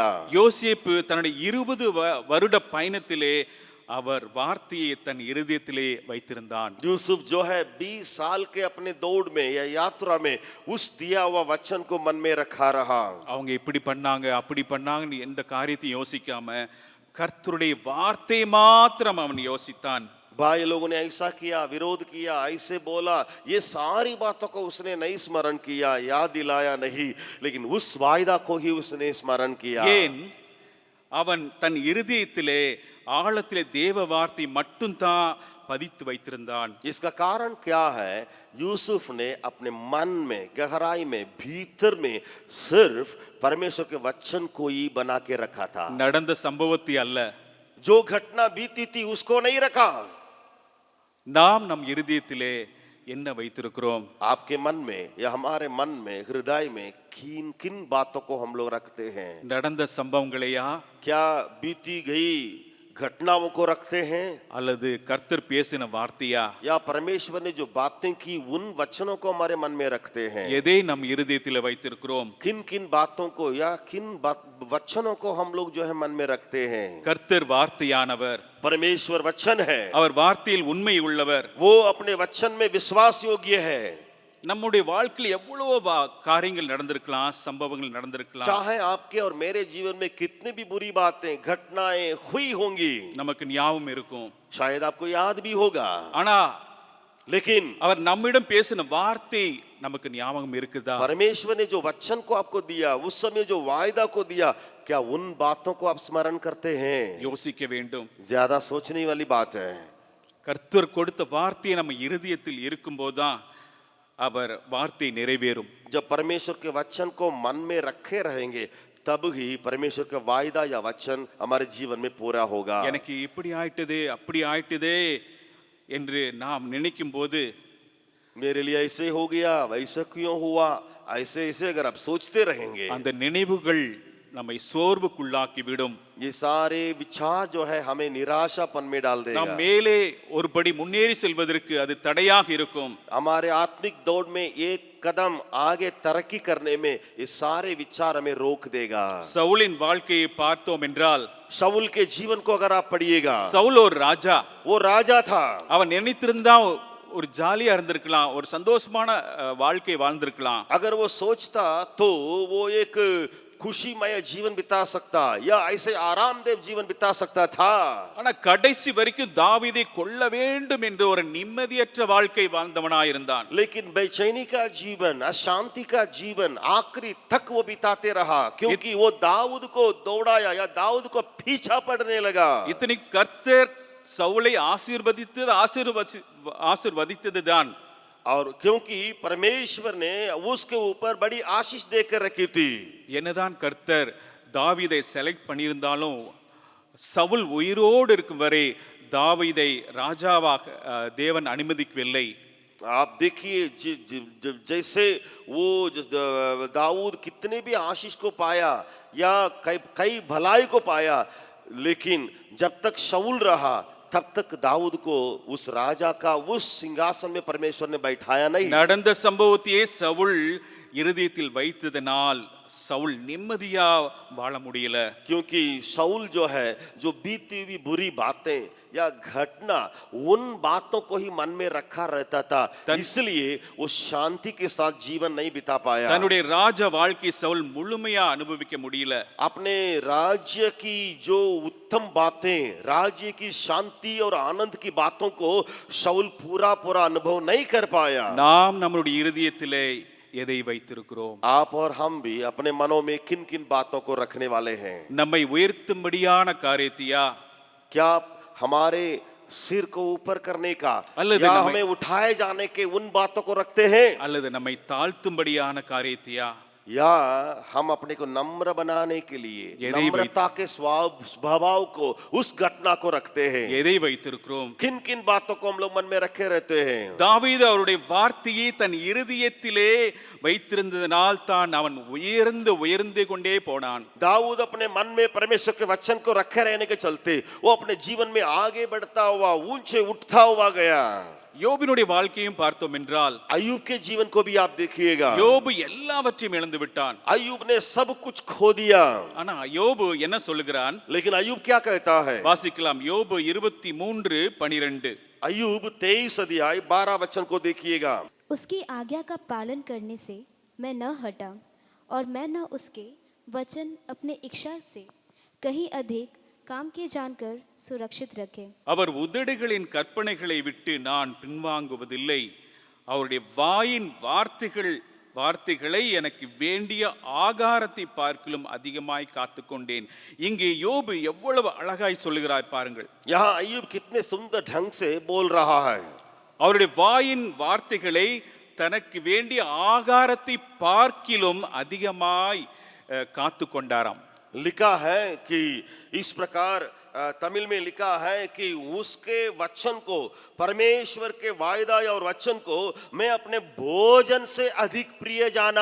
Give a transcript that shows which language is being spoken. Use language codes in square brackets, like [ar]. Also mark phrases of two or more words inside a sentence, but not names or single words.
[ta] யோசேப்பு தன்னுடைய 20 வருட பயணத்திலே அவர் வார்த்தையை தன் இருதயத்திலே வைத்திருந்தான். [hi] यूसुफ जो है 20 साल के अपने दौड़ में या यात्रा में उस दिया हुआ वचन को मन में रखा रहा. [ta] அவங்க இப்படி பண்ணாங்க அப்படி பண்ணாங்கன்னு எந்த காரியத்தையும் யோசிக்காம கர்த்தருடைய வார்த்தை மாத்திரம் அவன் யோசித்தான். [hi] भाई लोगों ने ऐसा किया, विरोध किया, ऐसे बोला, ये सारी बातों को उसने नहीं स्मरण किया, याद दिलाया नहीं, लेकिन उस वायदा को ही उसने स्मरण किया. [ta] ஏன் அவன் தன் இருதயத்திலே ஆழத்திலே தேவ வார்த்தை மட்டும் தான் பதித்து வைத்திருந்தான். [hi] इसका कारण क्या है? यूसुफ ने अपने मन में, गहराई में, भीतर में सिर्फ परमेश्वर के वचन को ही बना के रखा था. [ta] நடந்த சம்பவத்தை அல்ல, [hi] जो घटना बीती थी उसको नहीं रखा. [ta] நாம் நம் இருதயத்திலே என்ன வைத்திருக்கிறோம்? [hi] आपके मन में या हमारे मन में, हृदय में किन किन बातों को हम लोग रखते हैं? [ta] நடந்த சம்பவங்களையா [hi] क्या बीती गई घटनाओं को रखते हैं [ta] அல்லது கர்த்தர் பேசின வார்த்தையா? [hi] या परमेश्वर ने जो बातें की उन वचनों को हमारे मन में रखते हैं? [ta] எதை நம் இருதயத்திலே வைத்திருக்கிறோம்? [hi] किन किन बातों को या किन वचनों को हम लोग जो है मन में रखते हैं? [ta] கர்த்தர் வார்த்தையானவர், [hi] परमेश्वर वचन है, [ta] அவர் வார்த்தையில் உண்மை உள்ளவர். [hi] वो अपने वचन में विश्वास योग्य है. [ta] நம்முடைய வாழ்க்கையில் எவ்வளவோ காரியங்கள் நடந்திருக்கலாம், சம்பவங்கள் நடந்திருக்கலாம், [hi] चाहे आपके और मेरे जीवन में कितनी भी बुरी बातें, घटनाएं हुई होंगी, [ta] நமக்கு ஞாபகம் இருக்கும். [hi] शायद आपको याद भी होगा, [ta] ஆனா [hi] लेकिन [ta] அவர் நம்மிடம் பேசின வார்த்தை நமக்கு ஞாபகம் இருக்குதா? [hi] परमेश्वर ने जो वचन को आपको दिया, उस समय जो वायदा को दिया, क्या उन बातों को आप स्मरण करते हैं? [ta] யோசிக்க வேண்டும். [hi] ज्यादा सोचने वाली बात है. [ta] கர்த்தர் கொடுத்த வார்த்தை நம்ம இருதயத்தில் இருக்கும்போதுதான் அவர் வார்த்தை நிறைவேறும். [hi] जब परमेश्वर के वचन को मन में रखे रहेंगे तब ही परमेश्वर का वायदा या वचन हमारे जीवन में पूरा होगा. [ta] எனக்கு இப்படி ஆயிட்டதே அப்படி ஆயிட்டதே என்று நாம் நினைக்கும் போது [hi] मेरे लिए ऐसे हो गया, वैसा क्यों हुआ, ऐसे ऐसे अगर आप सोचते रहेंगे, [ta] அந்த நினைவுகள் நம்மை சோர்வுக்குள்ளாக்கி விடும். [hi] ये सारे विचार जो है हमें निराशापन में डाल [ta] நாம் [hi] देगा। [ta] மேலே ஒரு படி முன்னேறி செல்வதற்கு அது தடையாக இருக்கும். [hi] हमारे आत्मिक दौड़ में एक कदम आगे तरक्की करने में ये सारे विचार हमें रोक देगा। [ta] சவுலின் வாழ்க்கையை பார்த்தோம் என்றால், [hi] शाऊल के जीवन को अगर आप पढ़िएगा, [ta] சவுல் ஒரு ராஜா. [hi] वो राजा था। [ta] அவன் நினைத்திருந்தா ஒரு ஜாலியா இருந்திருக்கலாம், ஒரு சந்தோஷமான வாழ்க்கை வாழ்ந்திருக்கலாம். [hi] अगर वो सोचता तो वो एक खुशीमय जीवन बिता सकता या ऐसे आरामदेव जीवन बिता सकता था। [ta] ஆனா கடைசி வரைக்கும் தாவீதை கொல்ல வேண்டும் என்ற ஒரு நிம்மதியற்ற வாழ்க்கை வாழ்ந்தவனாயிருந்தான். [hi] लेकिन बेचैनी का जीवन, अशांति का जीवन आखिरी तक वो बिताते रहा, क्योंकि वो दाऊद को दौड़ाया या दाऊद को पीछा पड़ने लगा। [ta] இத்தனை கர்த்தர் சவுலை ஆசீர்வதித்ததுதான். [hi] और क्योंकि परमेश्वर ने उसके ऊपर बड़ी आशीष देकर रखी थी। [ta] என்னதான் கர்த்தர் தாவீதை செலக்ட் பண்ணியிருந்தாலும் சவுல் உயிரோடு இருக்கும் வரை தாவீதை ராஜாவாக தேவன் அனுமதிக்கவில்லை. [hi] आप देखिए जैसे वो दाऊद कितने भी आशीष को पाया या कई भलाई को पाया, लेकिन जब तक शाऊल रहा तब तक दाऊद को उस राजा का उस सिंहासन में परमेश्वर ने बैठाया नहीं। [ta] நடந்த சம்பவத்தையே சவுல் இருதயத்தில் வைத்ததனால் சவுல் நிம்மதியா வாழ முடியல. [hi] क्योंकि शाऊल जो है, जो बीती हुई बुरी बातें या घटना, उन बातों को ही मन में रखा रहता था, इसलिए वो शांति के साथ जीवन नहीं बिता पाया। [ta] தன்னுடைய ராஜ வாழ்க்கை சவுல் முழுமையா அனுபவிக்க முடியல. [hi] अपने राज्य की जो उत्तम बातें, राज्य की शांति और आनंद की बातों को शाऊल पूरा पूरा अनुभव नहीं कर पाया। [ta] நாம் நம்முடைய இருதயத்திலே எதை வைத்திருக்கிறோம்? [hi] आप और हम भी अपने मनों में किन किन बातों को रखने वाले हैं? [ta] நம்மை உயர்த்தும்படியான காரியத்தையா, [hi] क्या हमारे सिर को ऊपर करने का [ta] அல்லது [hi] या [ta] நம்மை- [hi] हमें उठाए जाने के उन बातों को रखते हैं, [ta] அல்லது நம்மை தாழ்த்தும்படியான காரியத்தையா? [hi] या हम अपने को नम्र बनाने के लिए यदि नम्रता के स्वभाव को, उस घटना को रखते हैं? [ta] எதை வைத்திருக்கிறோம்? [hi] किन किन बातों को हम लोग मन में रखे रहते हैं? [ta] தாவீது அவருடைய வார்த்தையை தன் இருதயத்திலே வைத்திருந்ததனால் தான் அவன் உயர்ந்து கொண்டே போனான். [hi] दाऊद अपने मन में परमेश्वर के वचन को रखे रहने के चलते वो अपने जीवन में आगे बढ़ता हुआ, ऊंचे उठता हुआ गया। [ta] யோபினுடைய வாழ்க்கையும் பார்த்தோம் என்றால், [hi] अय्यूब के जीवन को भी आप देखिएगा। [ta] யோபு எல்லாவற்றையும் இழந்து விட்டான். [hi] अय्यूब ने सब कुछ खो दिया, [ta] ஆனா யோபு என்ன சொல்லுகிறான்? [hi] लेकिन अय्यूब क्या कहता है? [ta] வாசிக்கலாம். யோபு 23:12. [hi] अय्यूब 23 अध्याय 12 वचन को देखिएगा। उसकी आज्ञा का पालन करने से मैं न हटा और मैं न उसके वचन अपने इच्छा से कहीं अधिक काम के जानकर सुरक्षित रखे। [ta] அவர் உதடுகளின் கற்பனைகளை விட்டு நான் பின்வாங்குவதில்லை. அவருடைய வாயின் வார்த்தைகளை எனக்கு வேண்டிய ஆகாரத்தை பார்க்கிலும் அதிகமாய் காத்துக்கொண்டேன். இங்கே யோபு எவ்வளவு அழகாய் சொல்லுகிறார் பாருங்கள். [hi] यहाँ अय्यूब कितने सुंदर ढंग से बोल रहा है। [ta] அவருடைய வாயின் வார்த்தைகளை தனக்கு வேண்டிய ஆகாரத்தை பார்க்கிலும் அதிகமாய் காத்து கொண்டாராம். [hi] लिखा है कि इस प्रकार, तमिल में लिखा है कि उसके वचन को, परमेश्वर के वायदा और वचन को मैं अपने भोजन से अधिक प्रिय जाना।